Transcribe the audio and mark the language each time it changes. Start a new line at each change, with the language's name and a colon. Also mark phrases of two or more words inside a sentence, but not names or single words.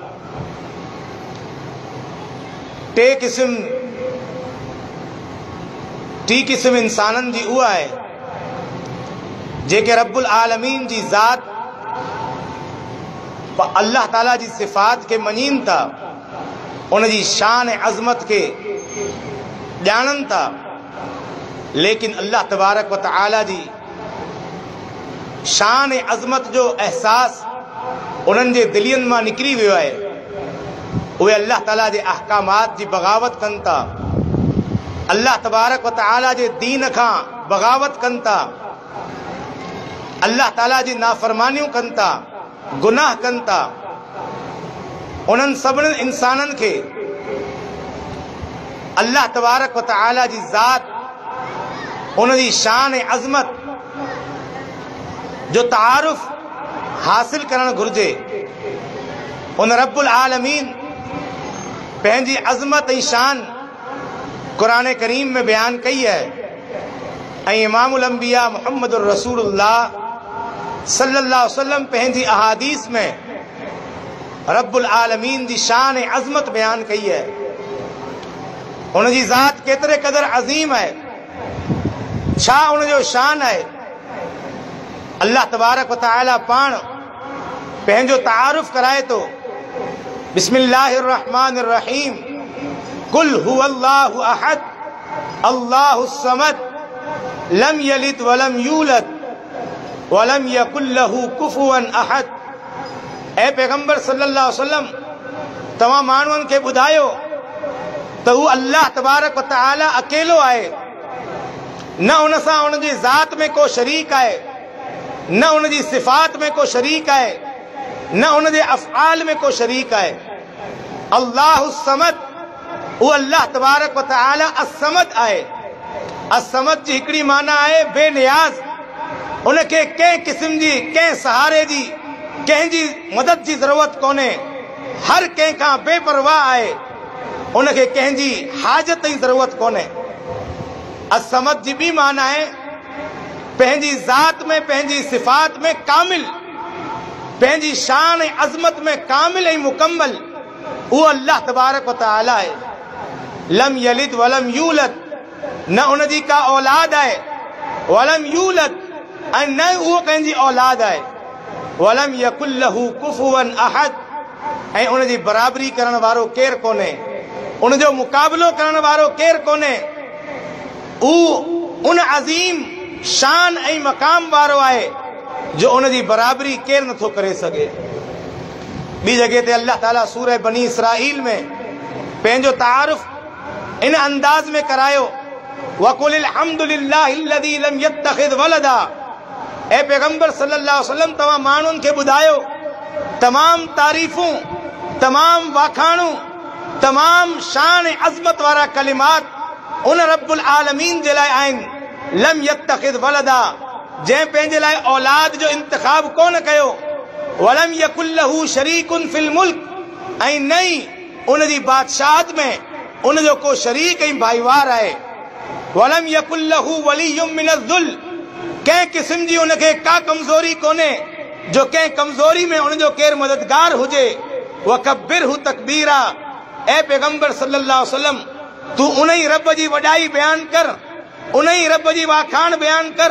Sindhi: टी किस्म इंसानन जी उहा आहे जेके रब्बुल आलमीन जी ज़ात अल्लाह ताला जी सिफ़ात के मञीनि था, उन जी शान ऐं अज़मत के ॼाणनि था, लेकिन अल्लाह तबारक व तआला जी शान ऐं अज़मत जो एहसास उन्हनि जे दिलियुनि मां निकिरी वियो आहे। उहे अल्लाह ताला जे अहकामात जी बग़ावत कनि था, अल्लाह तबारक व तआला जे दीन खां बग़ावत कनि था, अल्लाह ताला जी नाफ़रमानियूं कनि था, गुनाह कनि था। उन्हनि सभिनी इंसाननि खे अल्लाह तबारक व तआला जी ज़ात, उन जी शान ऐं अज़मत जो तारुफ़ हासिल करणु घुरिजे। उन रब्बुल आलमीन पंहिंजी अज़मत ऐं शान क़ुरान करीम में बयान कई है ऐं इमामुल अंबिया मुहम्मदुर रसूलुल्लाह
Arabic: صلى الله عليه وسلم
Sindhi: पंहिंजी अहादीस में रब्बुल आलमीन जी शान ऐं अज़मत बयान कई है। उन जी ज़ात केतिरे क़दर अज़ीम है, छा उन जो शान है। अल्लाह तबारक व तआला पाण पंहिंजो तारुफ़ कराए थो।
Arabic: بسم الله الرحمن الرحيم قل هو الله أحد الله الصمد لم يلد ولم يولد ولم يكن له كفوا أحد.
Sindhi: ए पैगंबर
Arabic: صلى الله عليه وسلم,
Sindhi: तव्हां माण्हुनि खे ॿुधायो त हू अल्लाह तबारक व तआला अकेलो आहे, न उन सां उन जी ज़ात में को शरीक आहे, न उन जी सिफ़ात में को शरीक आहे, न उन जे अफ़आल में को शरीक आहे।
Arabic: الله الصمد,
Sindhi: वो अल्लाह तबारक व तआला असमद आहे। असमद जी हिकिड़ी माना आहे बेनियाज़, उनखे कंहिं क़िस्म जी, कंहिं सहारे जी, कंहिंजी मदद जी ज़रूरत कोन्हे, हर कंहिं खां बेपरवाह आहे, उनखे कंहिंजी हाजत जी ज़रूरत कोन्हे। असमद जी ॿी माना आहे पंहिंजी ज़ात में, पंहिंजी सिफ़ात में कामिल, पंहिंजी शान ऐं अज़मत में कामिल ऐं मुकम्मल उहो अल्लाह तबारक व तआला आहे।
Arabic: لم يلد ولم يولد,
Sindhi: न उन जी का औलाद आहे,
Arabic: ولم يولد,
Sindhi: ऐं न उहो कंहिंजी औलाद आहे,
Arabic: ولم يكن له كفوا أحد,
Sindhi: ऐं उन जी बराबरी करण वारो केरु कोन्हे, उन जो मुक़ाबिलो करण वारो केरु कोन्हे। उन अज़ीम शान ऐं मक़ाम वारो आहे जो उन जी बराबरी केर नथो करे सके। ॿी जगह ते अल्लाह ताला सूरह बनी इसराइल में पंहिंजो तारुफ इन अंदाज में करायो,
Arabic: وقل الحمد لله الذي لم يتخذ ولدا.
Sindhi: ए पैगंबर
Arabic: صلى الله عليه وسلم
Sindhi: तव्हां माण्हुनि खे ॿुधायो तमाम तारीफ़ूं, तमाम वाखाणूं, तमाम शान अज़मत वारा कलिमात उन रब्बुल आलमीन जे लाइ आहिनि।
Arabic: لم يتخذ ولدا,
Sindhi: जंहिं पंहिंजे लाइ औलाद जो इंतिखाब कोन कयो।
Arabic: ولم يكن له شريك في الملك,
Sindhi: ऐं न ई उन जी बादशाहत में उन जो को शरीक ऐं भाईवार आहे।
Arabic: ولم يكن له ولي من الذل,
Sindhi: कंहिं क़िस्म जी उनखे का कमज़ोरी कोन्हे जो कंहिं कमज़ोरी में उन जो केरु मददगार हुजे।
Arabic: وكبره تكبيرا,
Sindhi: ए पैगंबर
Arabic: صلى الله عليه وسلم
Sindhi: तू उन ई रब जी वॾाई बयान कर, उन ई रब जी वाखाण बयान कर।